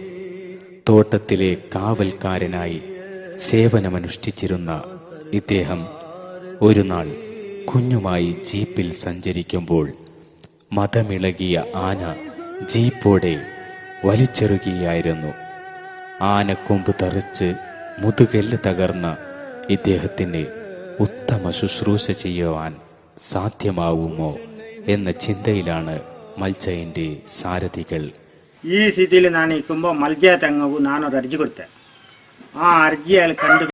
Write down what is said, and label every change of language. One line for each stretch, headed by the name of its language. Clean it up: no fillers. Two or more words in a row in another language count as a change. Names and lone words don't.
Malayalam: തോട്ടത്തിലെ കാവൽക്കാരനായി സേവനമനുഷ്ഠിച്ചിരുന്ന ഇദ്ദേഹം ഒരു നാൾ കുഞ്ഞുമായി ജീപ്പിൽ സഞ്ചരിക്കുമ്പോൾ മതമിളകിയ ആന ജീപ്പോടെ വലിച്ചെറുകയായിരുന്നു. ആനക്കൊമ്പ് തെറിച്ച് മുതുകെല്ല് തകർന്ന ഇദ്ദേഹത്തിന് ഉത്തമ ശുശ്രൂഷ ചെയ്യുവാൻ സാധ്യമാവുമോ എന്ന ചിന്തയിലാണ് മൽജൈൻ്റെ സാരഥികൾ.
Kannada: ಈ ಸ್ಥಿತಿಯಲ್ಲಿ ನಾನು ನಿಂತ್ಕೊಂಡು ಮಲ್ಜೆ ತಂಗವು ನಾನು ಒಂದು ಅರ್ಜಿ ಕೊಡ್ತೆ. ಆ ಅರ್ಜಿ ಅಲ್ಲಿ ಕಂಡು